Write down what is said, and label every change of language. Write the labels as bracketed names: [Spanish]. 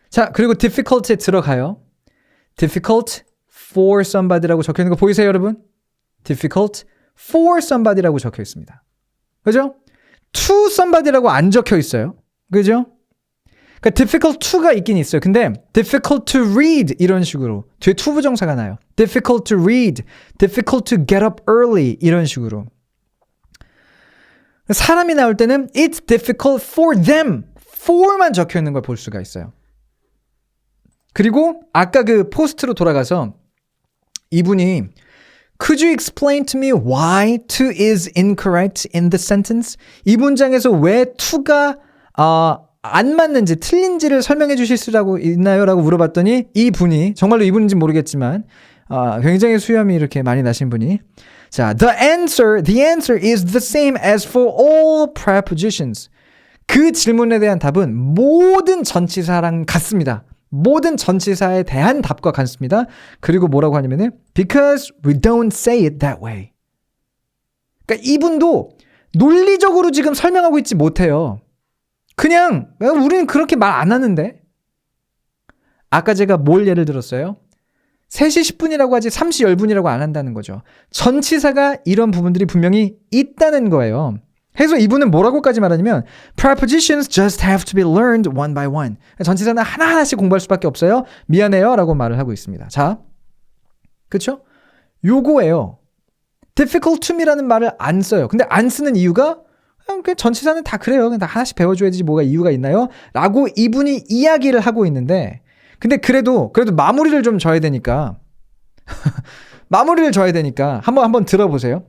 [Korean] 자, 그리고 difficult에 들어가요. [English] difficult for somebody [Korean] 라고 적혀 있는 거 보이세요, 여러분? [English] difficult for somebody [Korean] 라고 적혀 있습니다. 그죠? [English] to somebody [Korean] 라고 안 적혀 있어요. 그죠? 그러니까 difficult to가 있긴 있어요. 근데 [English] difficult to read [Korean] 이런 식으로 뒤에 to 부정사가 나요. [English] difficult to read, difficult to get up early [Korean] 이런 식으로. 사람이 나올 때는 [English] it's difficult for them, [Korean] for만 적혀 있는 걸 볼 수가 있어요. 그리고 아까 그 포스트로 돌아가서 이분이 [English] Could you explain to me why to is incorrect in the sentence? [Korean] 이 문장에서 왜 to가 안 맞는지 틀린지를 설명해 주실 수 있나요? 라고 물어봤더니 이분이 정말로 이분인지 모르겠지만 굉장히 수염이 이렇게 많이 나신 분이 자, [English] the answer is the same as for all prepositions. [Korean] 그 질문에 대한 답은 모든 전치사랑 같습니다. 모든 전치사에 대한 답과 같습니다. 그리고 뭐라고 하냐면은 [English] because we don't say it that way. [Korean] 그러니까 이분도 논리적으로 지금 설명하고 있지 못해요. 그냥 우리는 그렇게 말 안 하는데. 아까 제가 뭘 예를 들었어요? 3시 10분이라고 하지 3시 10분이라고 안 한다는 거죠. 전치사가 이런 부분들이 분명히 있다는 거예요. 그래서 이분은 뭐라고까지 말하냐면 [English] prepositions just have to be learned one by one. [Korean] 전치사는 하나하나씩 공부할 수밖에 없어요. 미안해요 라고 말을 하고 있습니다. 자, 그쵸? 요거예요. [English] difficult to me [Korean] 라는 말을 안 써요. 근데 안 쓰는 이유가 그냥 전치사는 다 그래요. 그냥 다 하나씩 배워줘야지 뭐가 이유가 있나요? 라고 이분이 이야기를 하고 있는데 근데 그래도 마무리를 좀 줘야 되니까 마무리를 줘야 되니까 한번 들어보세요.